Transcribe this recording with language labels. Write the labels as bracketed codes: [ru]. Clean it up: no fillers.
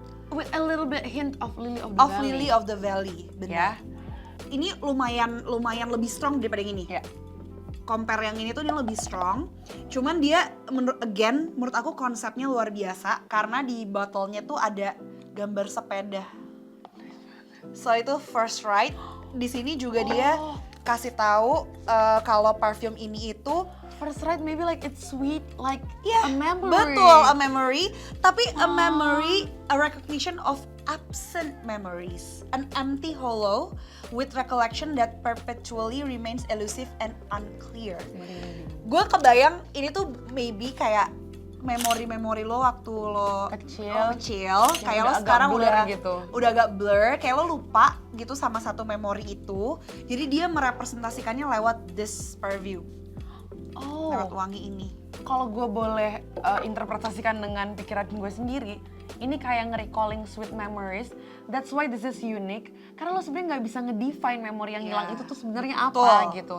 [en] With a little bit hint of Lily of the Of Valley. Lily of the Valley, [id] Ya. benar. Ini lumayan lebih strong daripada yang ini. Ya. Compare yang ini tuh ini lebih strong. Cuman dia menurut aku konsepnya luar biasa karena di botolnya tuh ada gambar sepeda. So itu First Ride. Di sini juga dia kasih tahu kalau parfum ini itu [en] first sight maybe like it's sweet, like [id] Iya, [en] a memory. [id] betul, [en] a memory. [id] Tapi [en] a memory, a recognition of absent memories. An empty hollow with recollection that perpetually remains elusive and unclear. [id] Gue kebayang ini tuh maybe kayak memori-memori lo waktu lo kecil, kayak lo udah agak sekarang blur gitu. udah agak blur, kayak lo lupa gitu sama satu memori itu. Jadi dia merepresentasikannya lewat [en] this perfume, [id] lewat wangi ini. Kalau gue boleh interpretasikan dengan pikiran gue sendiri, ini kayak nge-recalling [en] sweet memories. That's why this is unique. [id] Karena lo sebenarnya nggak bisa ngedefine memori yang hilang itu tuh sebenarnya apa gitu.